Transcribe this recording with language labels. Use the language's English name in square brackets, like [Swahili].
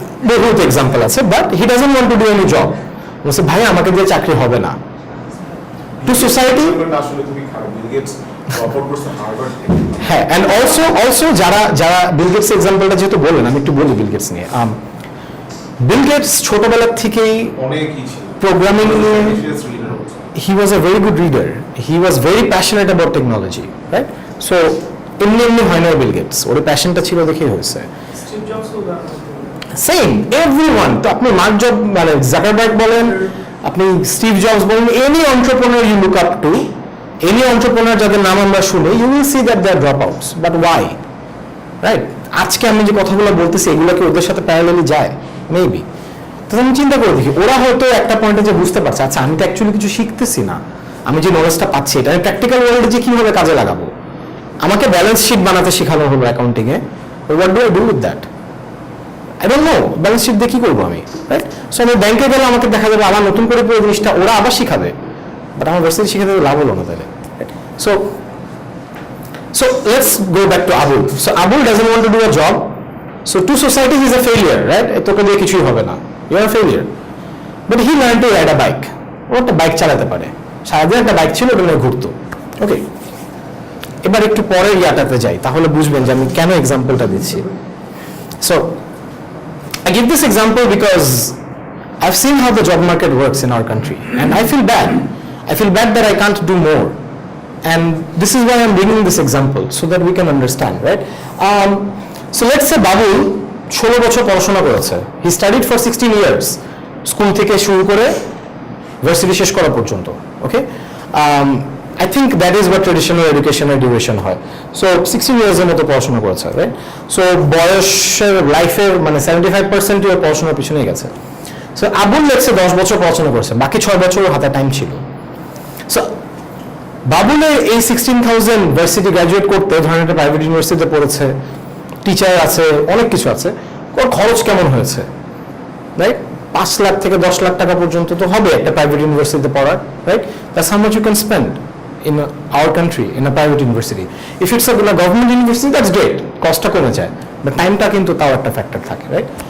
[Bangla] বহুত এক্সাম্পল আছে, [English] But he doesn't want to do any job. [Bangla] বলছে ভাই আমাকে দিয়ে চাকরি হবে না। টু সোসাইটি, আসলে তুমি খারাপ, বিল গেটস অফার করছে হার্ভার্ড থেকে। হ্যাঁ, অ্যান্ড অলসো যারা বিল গেটস এক্সাম্পলটা যেহেতু বললেন, আমি একটু বলি বিল গেটস নিয়ে। বিল গেটস ছোটবেলা থেকেই অনেকই ছিল প্রোগ্রামিং নিয়ে, [English] he was a very good reader, he was very passionate about technology, right? [Bangla] So এমনি হয় না বিল গেটস, ওর প্যাশনটা ছিল দেখেই হয়েছে। স্টিভ জবসও [English] same, everyone, [Bangla] তো আপনি মার্ক জব মানে জাকারবার্গ বলেন, [English] আপনি Steve Jobs বলেন, any entrepreneur you look up to, any entrepreneur [Bangla] যাদের নাম আমরা শুনি, [English] You will see that they are dropouts, but why, right? [Bangla] আজকে আমি যে কথাগুলো বলতেছি এগুলো কি ওদের সাথে প্যারালালি যায়? মেবি। তো আমি চিন্তা করে দেখি, ওরা হয়তো একটা পয়েন্টে যে বুঝতে পারছে, আচ্ছা আমি তো অ্যাকচুয়ালি কিছু শিখতেছি না, আমি যে নলেজটা পাচ্ছি এটা আমি প্র্যাকটিক্যাল ওয়ার্ল্ডে যে কিভাবে কাজে লাগাবো। আমাকে ব্যালেন্স শিট বানাতে শেখানো হলো অ্যাকাউন্টিংয়ে, [English] What do I do with that? I don't know, [Bangla] balance sheet দিয়ে কি করবো আমি, রাইট? সো আমি ব্যাংকে গেলে আমাকে দেখা যাবে আবার নতুন করে পুরো জিনিসটা ওরা আবার শিখাবে, বাট আমার ভার্সিটি শিখাতে লাভ হলো না তাহলে। [English] So let's go back to Abul. So Abul doesn't want to do a job. So to society he's a failure, right? [Bangla] তোকে দিয়ে কিছুই হবে না, [English] you are a failure. But he learned to ride a bike. [Bangla] ও একটা bike চালাতে পারে, সারাদিন একটা বাইক ছিল, ওটা নিয়ে ঘুরতো, ওকে? এবার একটু পরের ইয়াটাতে যাই, তাহলে বুঝবেন যে আমি কেন এক্সাম্পলটা দিচ্ছি। [English] So I give this example because I've seen how the job market works in our country, and I feel bad. I feel bad that I can't do more. And this is why I'm bringing this example, so that we can understand, right? [Bangla] So let's say Babul 16 বছর পড়াশোনা করেছে, [English] he studied for 16 years, [Bangla] school থেকে শুরু করে varsity শেষ করা পর্যন্ত, okay? [English] I think that is what traditional educational duration হয়। [Bangla] So 16 years এর মতো পড়াশোনা করেছে, right? So বয়সের লাইফের মানে 75% পড়াশোনার পিছনেই গেছে। সো আবুল লেটসে 10 বছর পড়াশোনা করেছে, বাকি 6 বছর ওর হাতে টাইম ছিল। সো বাবুলের এই 16,000 ভার্সিটি গ্র্যাজুয়েট করতে, ধরেন একটা প্রাইভেট ইউনিভার্সিটিতে পড়েছে, টিচার আছে, অনেক কিছু আছে, ওর খরচ কেমন হয়েছে, রাইট? 5 লাখ থেকে 10 লাখ টাকা পর্যন্ত তো হবে একটা প্রাইভেট ইউনিভার্সিটিতে পড়ার, right? [English] That's how much you can spend in our country in a private university. If it's a government university, that's great, [Bangla] কষ্টটা কমে যায়, [English] but [Bangla] টাইমটা কিন্তু তাও একটা ফ্যাক্টর থাকে, [English] Right?